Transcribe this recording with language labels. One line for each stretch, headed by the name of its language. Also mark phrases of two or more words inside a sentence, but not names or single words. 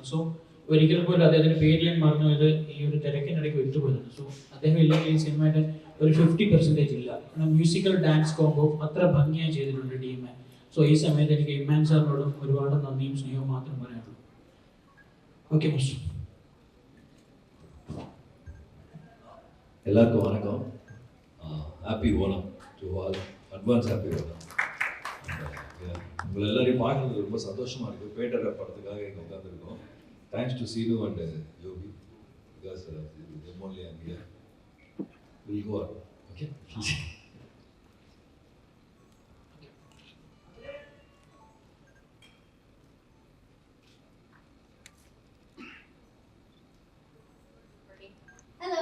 Malayalam: സോ ഒരിക്കൽ പോലും അദ്ദേഹത്തിൻ്റെ പേര് ഞാൻ മറന്നു, ഇത് ഈ ഒരു തിരക്കിനിടയ്ക്ക് വിട്ടുപോയിരുന്നു. സോ അദ്ദേഹം ഇല്ലെങ്കിൽ ഈ സിനിമയുടെ ഒരു 50% ഇല്ല.
English: musical dance combo
Malayalam: അത്ര ഭംഗിയായി ചെയ്തിട്ടുണ്ട് ഡി മാൻ. സോ ഈ സമയത്ത് എനിക്ക് ഇമ്മാൻ സാറിനോടും ഒരുപാട് നന്ദിയും സ്നേഹവും മാത്രം പറയാനുള്ളൂ.
English: Okay mister.
Tamil: எல்லாருக்கும் வணக்கம்.
English: Happy Onam to all. Advance Happy Onam.
Tamil: உங்களை எல்லாரையும் பார்க்கறது ரொம்ப சந்தோஷமாக இருக்குது. பேட்டர் படத்துக்காக இங்கே உட்காந்துருக்கோம்.
English: Thanks to Seenu and Yogi, பிகாஸ் them only I'm here. We'll go on. Okay? Hello.